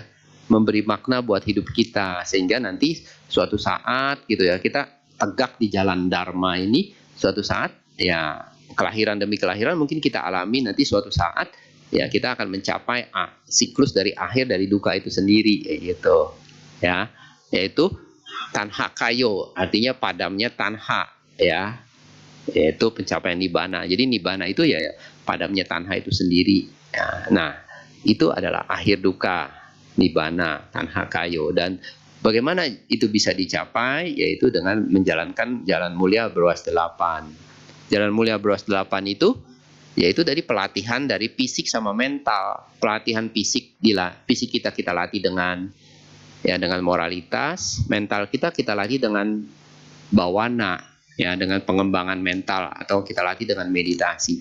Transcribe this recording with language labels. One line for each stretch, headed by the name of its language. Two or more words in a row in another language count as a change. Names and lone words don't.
Indonesian: Memberi makna buat hidup kita sehingga nanti suatu saat gitu ya kita tegak di jalan dharma ini, suatu saat ya kelahiran demi kelahiran mungkin kita alami, nanti suatu saat ya kita akan mencapai siklus dari akhir dari duka itu sendiri gitu ya, yaitu
Pali: tanha kayo,
Indonesian: artinya padamnya tanha ya, yaitu pencapaian nibbana. Jadi nibbana itu ya padamnya tanha itu sendiri ya. Nah itu adalah akhir duka,
Pali: nibbana, tanha kayo.
Indonesian: Dan bagaimana itu bisa dicapai? Yaitu dengan menjalankan jalan mulia berwas 8. Jalan mulia berwas 8 itu yaitu dari pelatihan dari fisik sama mental. Pelatihan fisik kita latih dengan moralitas, mental kita latih dengan bawana ya, dengan pengembangan mental, atau kita latih dengan meditasi.